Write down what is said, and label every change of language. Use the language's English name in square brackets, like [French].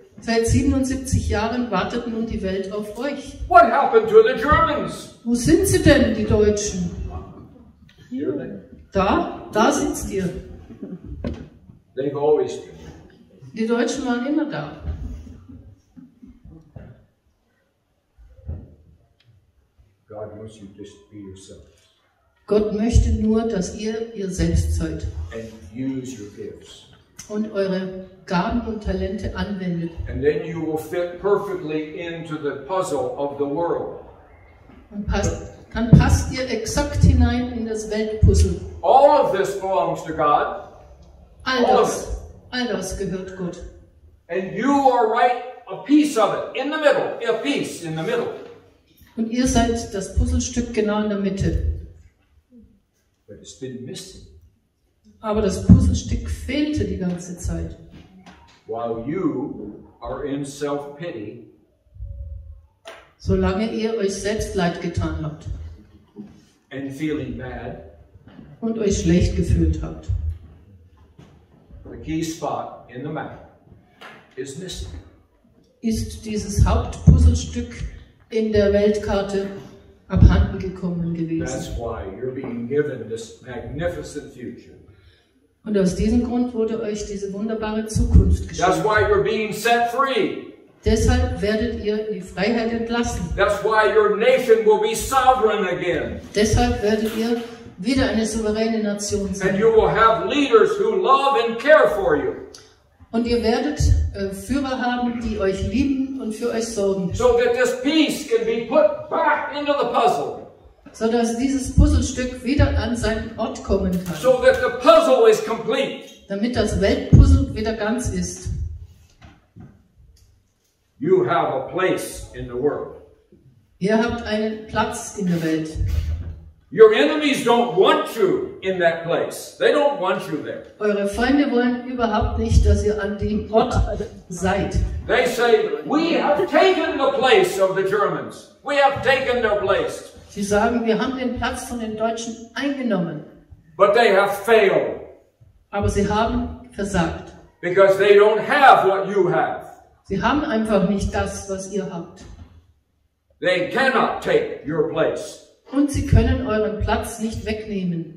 [German] Seit 77 Jahren wartet nun die Welt auf euch. [English] What happened to the Germans? [German] Wo sind sie denn, die Deutschen? [English] Here they. [German] Da sitzt ihr. [English] They've always been. [German] Die Deutschen waren immer da. [English] God wants you to just be yourself. [German] Gott möchte nur, dass ihr selbst seid. [English] And use your gifts. [German] Und eure Gaben und Talente anwendet. [English] And then you will fit perfectly into the puzzle of the world. [German] Und dann passt ihr exakt hinein in das Weltpuzzle. [English] All of this belongs to God. [German] All das gehört Gott. [English] And you are right, a piece of it, in the middle, a piece in the middle. [German] Und ihr seid das Puzzlestück genau in der Mitte. [English] But it's been missing. [German] Aber das Puzzlestück fehlte die ganze Zeit. [English] While you are in self-pity, [German] solange ihr euch selbst leid getan habt. [English] And feeling bad. [German] Und euch schlecht gefühlt habt. [English] The key spot in the map is missing. [German] Ist dieses Hauptpuzzlestück in der Weltkarte abhanden gekommen gewesen. [English] That's why you're being given this magnificent future. [German] Und aus diesem Grund wurde euch diese wunderbare Zukunft geschenkt. [English] That's why you're being set free. [German] Deshalb werdet ihr in die Freiheit entlassen. [English] That's why your nation will be sovereign again. [German] Deshalb werdet ihr wieder eine souveräne Nation sein. [English] And you will have leaders who love and care for you. [German] Und ihr werdet Führer haben, die euch lieben und für euch sorgen. [English] So that this piece can be put back into the puzzle. [German] So dass dieses Puzzlestück wieder an seinen Ort kommen kann. [English] So that the puzzle is complete. [German] Damit das Weltpuzzle wieder ganz ist. [English] You have a place in the world. [German] Ihr habt einen Platz in der Welt. [English] Your enemies don't want you in that place. They don't want you there. [German] Eure Feinde wollen überhaupt nicht, dass ihr an dem Ort seid. [English] They say, we have taken the place of the Germans. We have taken their place. [German] Sie sagen, wir haben den Platz von den Deutschen eingenommen. [English] But they have failed. [German] Aber sie haben versagt. [English] Because they don't have what you have. [German] Sie haben einfach nicht das, was ihr habt. [English] They cannot take your place. [German] Und sie können euren Platz nicht wegnehmen.